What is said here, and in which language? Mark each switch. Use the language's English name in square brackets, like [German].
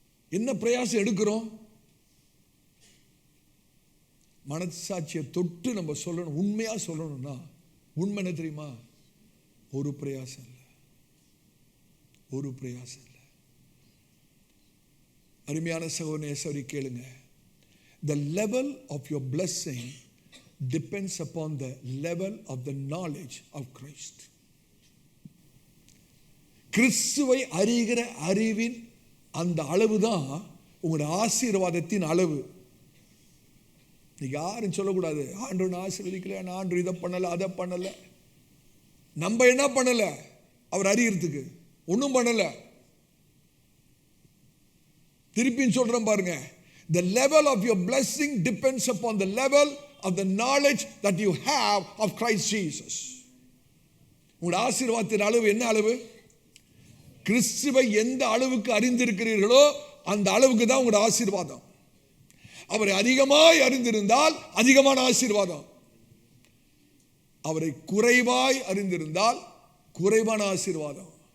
[Tamil] என்ன பிரயாசம் எடுக்கிறோம்? மனசாட்சியை தொட்டு நம்ம சொல்லணும். உண்மையா சொல்லணும்னா உண்மை என்ன தெரியுமா? ஒரு பிரயாசம் இல்லை, ஒரு பிரயாசம் இல்லை. அருமையான சகோதரனே சரி கேளுங்க. [English] The level of your blessing depends upon the level of the knowledge of Christ. [Tamil] கிறிஸ்துவை அறிகிற அறிவின் அந்த அளவுதான் உங்களுடைய ஆசீர்வாதத்தின் அளவு. யாரும் சொல்லக்கூடாது, ஆண்டவன் ஆசீர்வதிக்கல, ஆண்டவர் இதை பண்ணல அதை பண்ணல. நம்ம என்ன பண்ணல? அவர் அறியறதுக்கு ஒன்றும் பண்ணல. திருப்பியும் சொல்றேன் பாருங்க. [English] The level of your blessing depends upon the level of the knowledge that you have of Christ Jesus. [Tamil] உங்களுடைய ஆசீர்வாதத்தின் அளவு என்ன அளவு? கிறிஸ்துவை எந்த அளவுக்கு அறிந்திருக்கிறீர்களோ அந்த அளவுக்கு தான் உங்களுடைய ஆசீர்வாதம். அவரை அதிகமாய் அறிந்திருந்தால் அதிகமான ஆசீர்வாதம். அவரை குறைவாய் அறிந்திருந்தால் குறைவான ஆசீர்வாதம்.